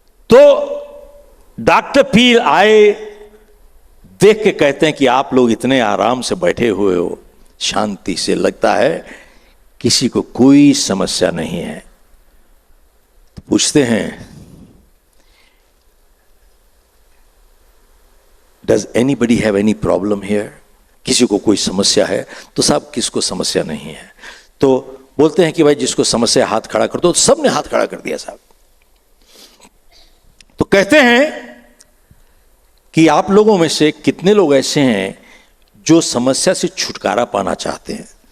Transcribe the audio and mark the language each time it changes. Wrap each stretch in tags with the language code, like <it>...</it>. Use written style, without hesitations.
<hi>तो डॉक्टर पील आए, देख के कहते हैं कि आप लोग इतने आराम से बैठे हुए हो, शांति से, लगता है किसी को कोई समस्या नहीं है। तो पूछते हैं,</hi> <en>Does anybody have any problem here?</en> <hi>किसी को कोई समस्या है? तो साहब किसको समस्या नहीं है? तो बोलते हैं कि भाई जिसको समस्या हाथ खड़ा कर दो। तो सबने हाथ खड़ा कर दिया साहब। तो कहते हैं कि आप लोगों में से कितने लोग ऐसे हैं जो समस्या से छुटकारा पाना चाहते हैं?</hi>